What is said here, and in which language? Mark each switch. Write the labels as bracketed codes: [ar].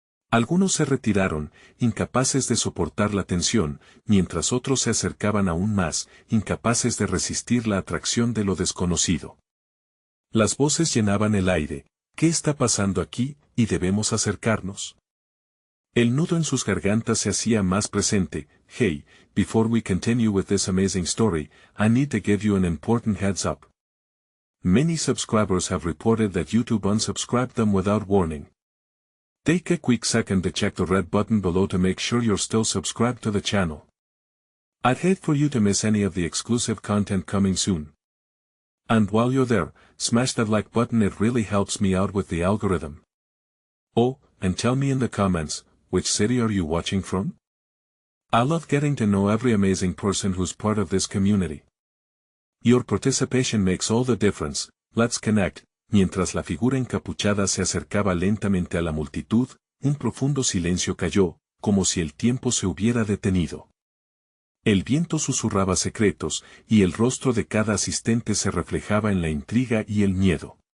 [es] Algunos se retiraron, incapaces de soportar la tensión, mientras otros se acercaban aún más, incapaces de resistir la atracción de lo desconocido. Las voces llenaban el aire. ¿Qué está pasando aquí, y debemos acercarnos? El nudo en sus gargantas se hacía más presente. [en] Hey, before we continue with this amazing story, I need to give you an important heads up. Many subscribers have reported that YouTube unsubscribed them without warning. Take a quick second to check the red button below to make sure you're still subscribed to the channel. I'd hate for you to miss any of the exclusive content coming soon. And while you're there, smash that like button, it really helps me out with the algorithm. Oh, and tell me in the comments, which city are you watching from? I love getting to know every amazing person who's part of this community. Your participation makes all the difference. Let's connect. [es] Mientras la figura encapuchada se acercaba lentamente a la multitud, un profundo silencio cayó, como si el tiempo se hubiera detenido. El viento susurraba secretos, y el rostro de cada asistente se reflejaba en la intriga y el miedo.